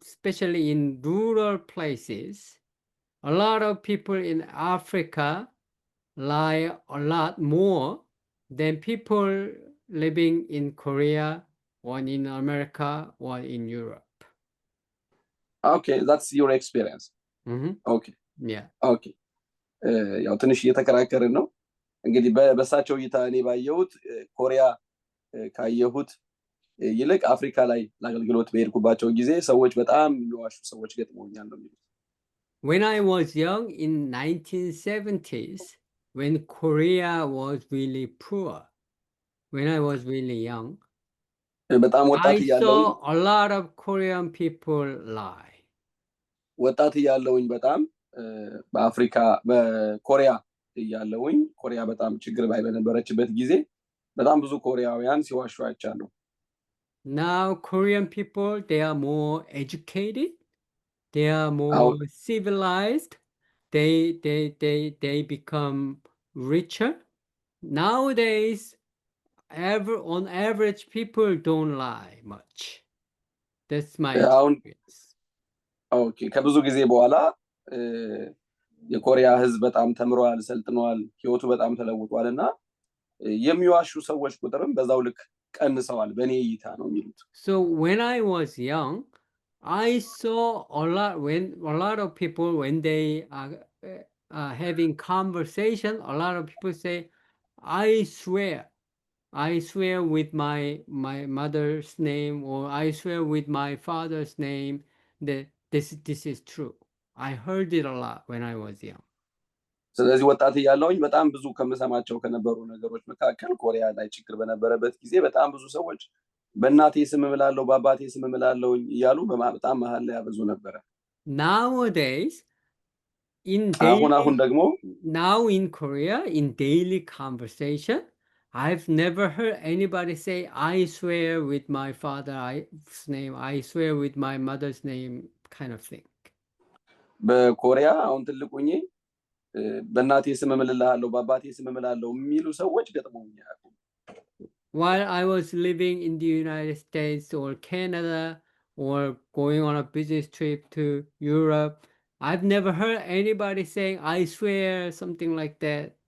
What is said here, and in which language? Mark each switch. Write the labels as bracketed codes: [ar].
[en] especially in rural places, a lot of people in Africa lie a lot more than people living in Korea, one in America, one in Europe. Okay, that's your experience. Mm-hmm. Okay. Yeah. Okay. [am] ያው ትንሽ እየተከራከርን ነው እንግዲህ በሳቸው እይታ እኔ ባየሁት ኮሪያ ካየሁት ይልቅ አፍሪካ ላይ ለአገልግሎት በሄድኩባቸው ጊዜ ሰዎች በጣም የሚዋሹ ሰዎች ገጥመውኛል ነው የሚሉት። [en] When I was young in 1970s, when Korea was really poor, when I was really young, [am] በጣም ወጣት [en] I [am] እያለሁኝ [en] saw a lot of Korean people lie. [am] ወጣት እያለሁኝ በጣም በአፍሪካ በኮሪያ እያለሁኝ ኮሪያ በጣም ችግር ላይ በነበረችበት ጊዜ በጣም ብዙ ኮሪያውያን ሲዋሹ አይቻለሁ። [en] Now Korean people, they are more educated, they are more civilized, they become richer. Nowadays, on average, people don't lie much. That's my [am] አሁን [en] experience. [am] ኦኬ ከብዙ ጊዜ በኋላ የኮሪያ ህዝብ በጣም ተምሯል፣ ሰልጥኗል፣ ህይወቱ በጣም ተለውጧልና የሚዋሹ ሰዎች ቁጥርም በዛው ልክ ቀንሰዋል በኔ እይታ ነው የሚሉት። [en] So when I was young, I saw a lot of people when they are having conversation, a lot of people say, I swear with my mother's name, or I swear with my father's name that this is true. I heard it a lot when I was young. [am] ስለዚህ ወጣት እያለሁኝ በጣም ብዙ ከምሰማቸው ከነበሩ ነገሮች መካከል ኮሪያ ላይ ችግር በነበረበት ጊዜ በጣም ብዙ ሰዎች በእናቴ ስም እምላለሁ በአባቴ ስም እምላለሁ እያሉ በጣም መሀል ላይ ያበዙ ነበረ። [en] Nowadays, [am] አሁን ደግሞ [en] now in Korea, in daily conversation, I've never heard anybody say, I swear with my father's name, I swear with my mother's name, kind of thing. [am] በኮሪያ አሁን ትልቁኝ በእናቴ ስም እምልልሃለሁ በአባቴ ስም እምላለሁ የሚሉ ሰዎች ገጥመውኛል። [en] While I was living in the United States or Canada or going on a business trip to Europe, I've never heard anybody saying, I swear, something like that.